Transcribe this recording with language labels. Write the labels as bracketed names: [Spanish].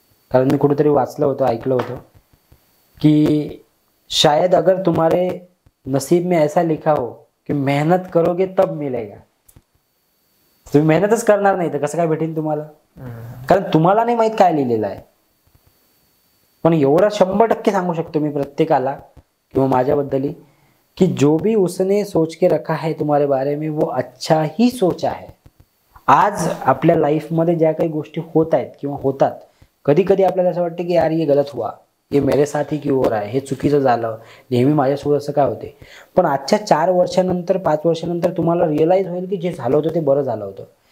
[Marathi] कारण मी कुठेतरी वाचलं होतं, ऐकलं होतं कि [Hindi] शायद अगर तुम्हारे नसीब में ऐसा लिखा हो कि मेहनत करोगे तब मिलेगा, [Marathi] तुम्ही मेहनतच करणार नाही तर कसं काय भेटेल तुम्हाला, कारण तुम्हाला नाही माहित काय लिहिलेलं आहे. पण एवढा 100% सांगू शकतो मी प्रत्येकाला किंवा माझ्याबद्दल कि [Hindi] जो भी उसने सोच के रखा है तुम्हारे बारे में वो अच्छा ही सोचा है. [Marathi] आज आपल्या लाईफमध्ये ज्या काही गोष्टी होत आहेत किंवा होतात, कधी कधी आपल्याला असं वाटतं की [Hindi] यार ये गलत हुआ, ये मेरे साथ ही क्यों हो रहा है, [Marathi] हे चुकीचं झालं, नेहमी माझ्यासोबत असं काय होते. पण आजच्या 4 वर्षानंतर 5 वर्षानंतर तुम्हाला रिअलाइज होईल की जे झालं होतं ते बरं झालं होतं.